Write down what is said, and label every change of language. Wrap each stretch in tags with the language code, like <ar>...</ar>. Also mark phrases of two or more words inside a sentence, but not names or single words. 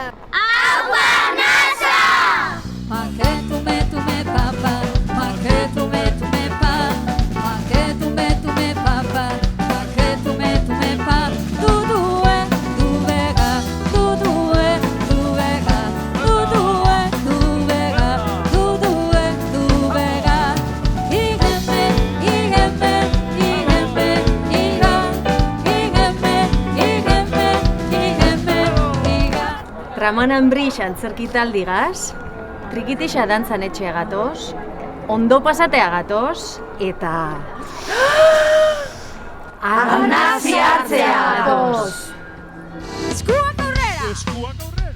<eu>Aupa Arnasa! Maketume, papa, maketume, pa, maketume, papa, maketume, pa, dudue, duvega, dudue, duvega, dudue, duvega, dudue, duvega, igeme, igeme, igeme, iga, igeme, igeme, igeme, iga. Ramon Ambrix antzerkitaldi gaz, Trikitixa dantzan etxea gatoz, ondo pasatea gatoz, eta... Arnasa hartzea gatoz! Eskuak aurrera! Eskuak aurrera!</eu>